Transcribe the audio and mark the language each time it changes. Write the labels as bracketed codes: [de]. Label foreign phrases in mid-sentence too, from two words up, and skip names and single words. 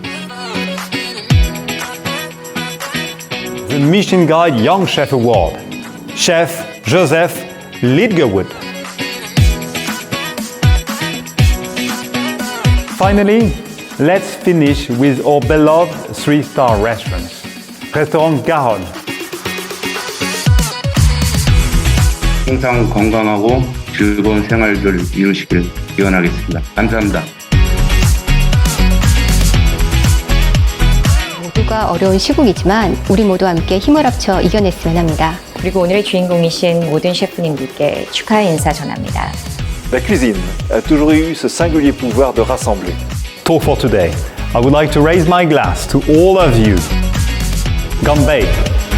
[en] The Michelin Guide Young Chef Award. Chef Joseph Lidgerwood. Finally, let's finish with our beloved 3-star restaurants. Restaurant Garonne. [ko] 항상 건강하고 즐거운 생활을 이루시길 기원하겠습니다. 감사합니다. 모두가 어려운 시국이지만 우리 모두 함께 힘을 합쳐 이겨냈으면 합니다. 그리고 오늘의 주인공이신 모든 셰프님들께 축하의 인사 전합니다. [fr] La cuisine a toujours eu ce singulier pouvoir de rassembler. [en] Talk for today. I would like to raise my glass to all of you. Ganbei.